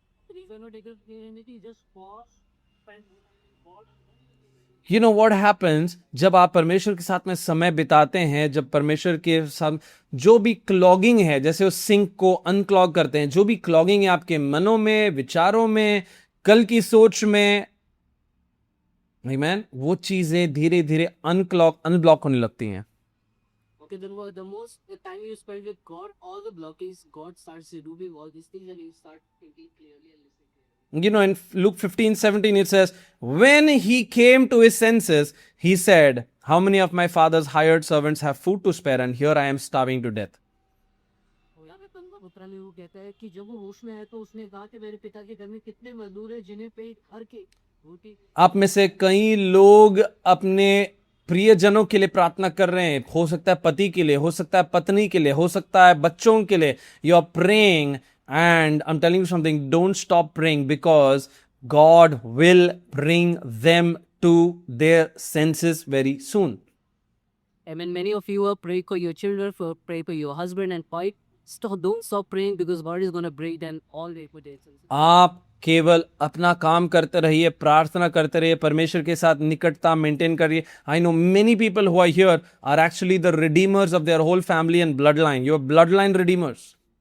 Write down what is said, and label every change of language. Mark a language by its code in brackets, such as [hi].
[en] If you're not able to hear anything, just pause, spend God. You know what happens [hi] जब आप परमेश्वर के साथ में समय बिताते हैं, जब परमेश्वर के साथ जो भी क्लॉगिंग है, जैसे उस सिंक को अनक्लॉग करते हैं, जो भी क्लॉगिंग है आपके मनों में, विचारों में, कल की सोच में, आमीन, वो चीजें धीरे धीरे अनब्लॉक होने लगती हैं। [en] Okay, then the time you spend with God, all the blockades, God starts removing all these things and you start thinking clearly and listening clearly. You know, in Luke 15:17 it says, when he came to his senses, he said, how many of my father's hired servants have food to spare, and here I am starving to death. [hi] और यहाँ पे पुत्र ने वो कहता है कि जब वो होश में आया तो उसने कहा कि मेरे पिता के घर में कितने मजदूर हैं जिन्हें पेट भर के रोटी। आप में से कई लोग अपने प्रियजनों के लिए प्रार्थना कर रहे हैं, हो सकता है पति के लिए, हो सकता है पत्नी के लिए, हो सकता है बच्चों के लिए। [en] You are praying, and I'm telling you something, don't stop praying, because God will bring them to their senses very soon. Amen. Many of you are praying for your children, pray for your husband and wife. Don't stop praying because God is going to break them all day for their senses. [hi] आप केवल अपना काम करते रहिए, प्रार्थना करते रहिए, परमेश्वर के साथ निकटता मेंटेन करिए। [en] I know many people who are here are actually the redeemers of their whole family and bloodline. You are bloodline redeemers.